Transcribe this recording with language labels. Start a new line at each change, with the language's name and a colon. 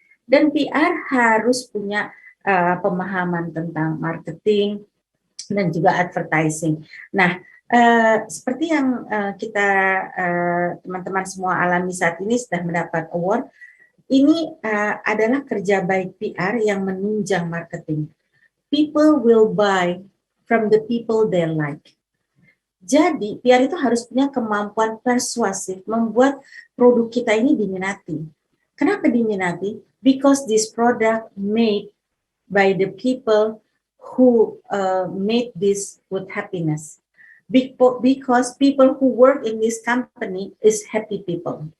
Indonesian: Dan PR harus punya pemahaman tentang marketing dan juga advertising. Nah, seperti yang kita teman-teman semua alami saat ini sudah mendapat award, ini adalah kerja baik PR yang menunjang marketing.
English: People will buy from the people they like.
Indonesian: Jadi PR itu harus punya kemampuan persuasif membuat produk kita ini diminati. Kenapa diminati?
English: Because this product made by the people who made this with happiness. Because people who work in this company is happy people.